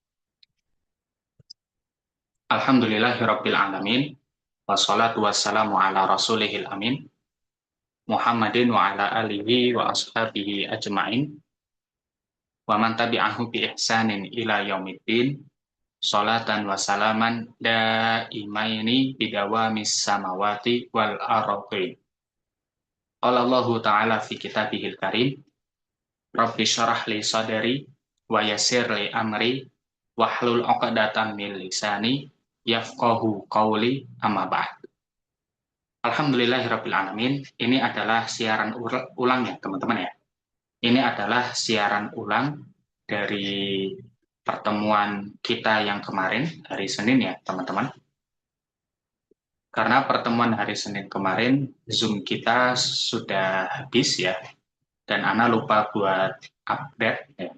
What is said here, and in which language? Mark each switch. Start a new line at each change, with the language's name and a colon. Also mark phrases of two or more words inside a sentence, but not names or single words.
Arabic: الحمد لله رب العالمين. والصلاة والسلام على رسوله الأمين محمد وعلى آله وأصحابه أجمعين. ومن تبعه بإحسان إلى يوم الدين. صلاة وسلاما دائمين بدوام السماوات والأرض. قال الله تعالى في كتابه الكريم. رب اشرح لي صدري ويسر لي أمري واحلل عقدة من لساني يفقهوا قولي أما بعد. الحمد لله رب العالمين.
Indonesian: Ini adalah siaran ulang ya, teman-teman ya. Ini adalah siaran ulang dari pertemuan kita yang kemarin hari Senin ya, teman-teman. Karena pertemuan hari Senin kemarin Zoom kita sudah habis ya, dan Ana lupa buat update ya.